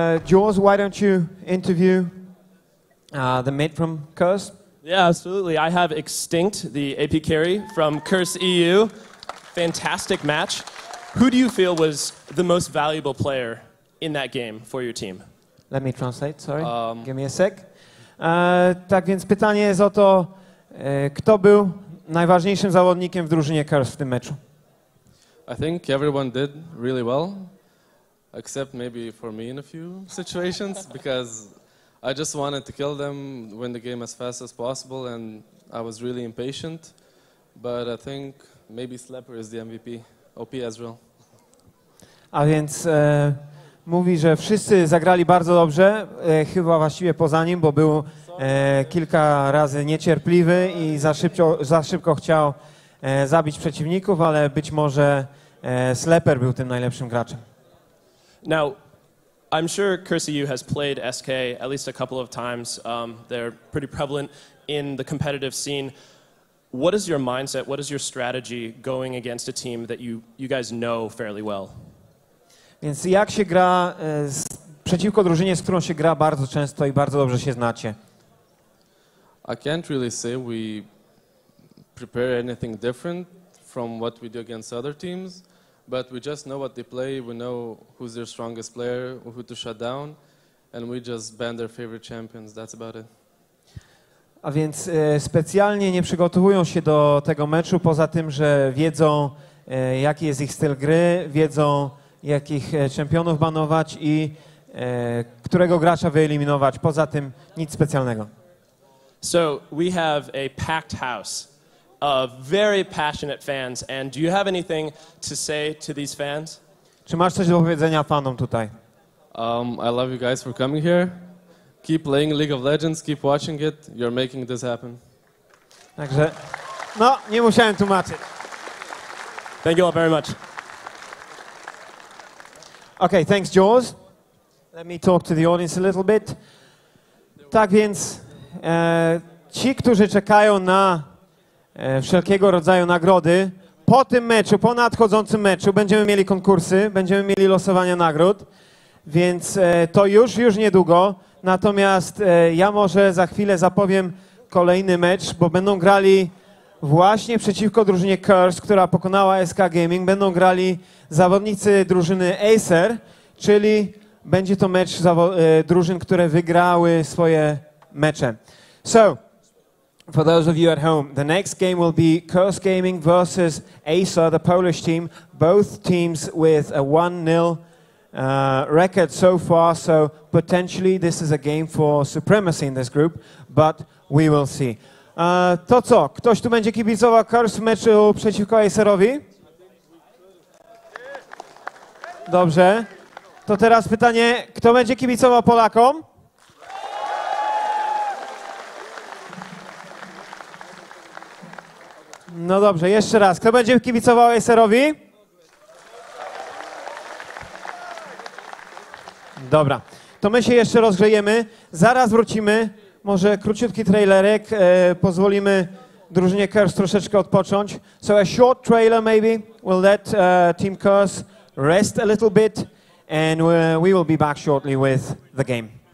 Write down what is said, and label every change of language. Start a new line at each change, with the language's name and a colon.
English: Jaws, why don't you interview the mid from Curse? Yeah, absolutely. I have Extinct, the AP carry from Crs.eu. Fantastic match. Who do you feel was the most valuable player in that game for your team? Let me translate, sorry. Give me a sec.
Polish: Tak więc pytanie jest o to, kto był najważniejszym zawodnikiem w drużynie Curse w tym meczu?
English: I think everyone did really well, except maybe for me in a few situations, because I just wanted to kill them, win the game as fast as possible, and I was really impatient. But I think maybe Slepper is the MVP. OP as well.
Polish: A więc mówi, że wszyscy zagrali bardzo dobrze, chyba właściwie poza nim, bo był kilka razy niecierpliwy i za szybko chciał zabić przeciwników, ale być może Slepper był tym najlepszym graczem.
English: Now, I'm sure Crs.eu has played SK at least a couple of times. They're pretty prevalent in the competitive scene. What is your mindset, what is your strategy going against a team that you guys know fairly well?
Polish: Więc jak się gra przeciwko drużynie, z którą się gra bardzo często i bardzo dobrze się znacie?
English: I can't really say we prepare anything different from what we do against other teams, but we just know what they play, we know who's their strongest player, who to shut down, and we just ban their favorite champions, that's about it.
Polish: A więc specjalnie nie przygotowują się do tego meczu, poza tym, że wiedzą, jaki jest ich styl gry, wiedzą, jakich czempionów banować i którego gracza wyeliminować. Poza tym nic specjalnego.
English: So we have a packed house of very passionate fans, and do you have anything to say to these fans?
Polish: Czy masz coś do powiedzenia fanom tutaj?
English: I love you guys for coming here. Keep playing League of Legends, keep watching it. You're making this happen.
Polish: Także, no, nie musiałem tłumaczyć.
English: Thank you all very much. Okay, thanks, Jaws. Let me talk to the audience a little bit.
Polish: Tak więc, ci, którzy czekają na wszelkiego rodzaju nagrody, po tym meczu, po nadchodzącym meczu będziemy mieli konkursy, będziemy mieli losowania nagród, więc to już niedługo. Natomiast ja może za chwilę zapowiem kolejny mecz, bo będą grali właśnie przeciwko drużynie Curse, która pokonała SK Gaming. Będą grali zawodnicy drużyny Acer, czyli będzie to mecz drużyn, które wygrały swoje mecze.
English: So, for those of you at home, the next game will be Curse Gaming versus Acer, the Polish team. Both teams with a 1-0 record so far, so potentially this is a game for supremacy in this group, but we will see.
Polish: To co? Ktoś tu będzie kibicował Crs w meczu przeciwko Acerowi? Dobrze. To teraz pytanie, kto będzie kibicował Polakom? No dobrze, jeszcze raz. Kto będzie kibicował Acerowi? Dobra, to my się jeszcze rozgrzejemy. Zaraz wrócimy. Może króciutki trailerek. Pozwolimy drużynie Crs troszeczkę odpocząć.
English: So a short trailer maybe. We'll let Team Crs rest a little bit. And we will be back shortly with the game.